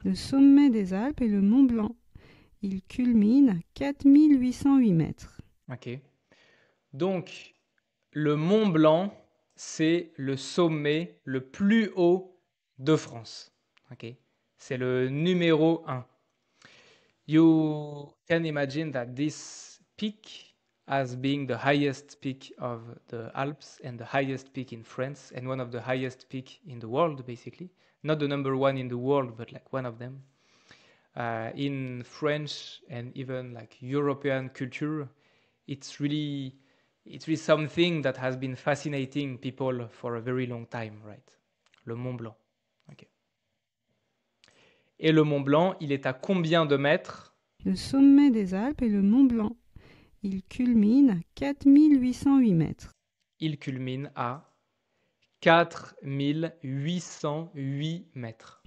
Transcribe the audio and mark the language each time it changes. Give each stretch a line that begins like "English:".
French: Le sommet des Alpes est le Mont Blanc. Il culmine à 4808 mètres. Ok. Donc, le Mont Blanc, c'est le sommet le plus haut de France. Ok. C'est le numéro 1.
English: You can imagine that this peak as being the highest peak of the Alps and the highest peak in France and one of the highest peak in the world, basically. Not the number one in the world, but like one of them. In French and even like European culture, it's really something that has been fascinating people for a very long time, right?
French: Le Mont Blanc. Ok. Et le Mont Blanc, il est à combien de mètres? Le sommet des Alpes est le Mont Blanc. Il culmine à 4808 mètres. Il culmine à 4808 mètres.